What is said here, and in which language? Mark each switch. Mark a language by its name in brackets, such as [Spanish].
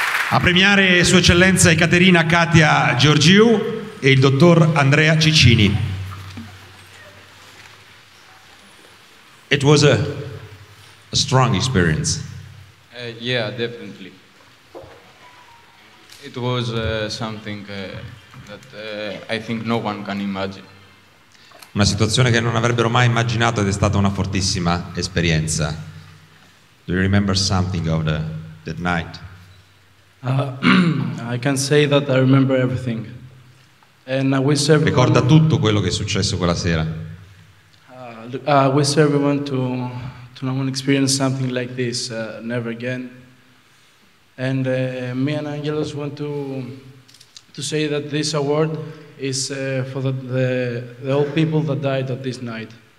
[Italian] A premiare Sua Eccellenza Ekaterina Katia Georgiou e il dottor Andrea Ciccini. [English] It was a strong experience. Yeah, definitely. It was something that I think no one can imagine. [Italian] Una situazione che non avrebbero mai immaginato ed è stata una fortissima esperienza. [English] Do you remember something of that night? I can say that I remember everything. And I wish everyone, [Italian] ricorda tutto quello che è successo quella sera. [English] I wish everyone to not experience something like this never again. And me and Angelos want to say that this award is for the old people that died at this night.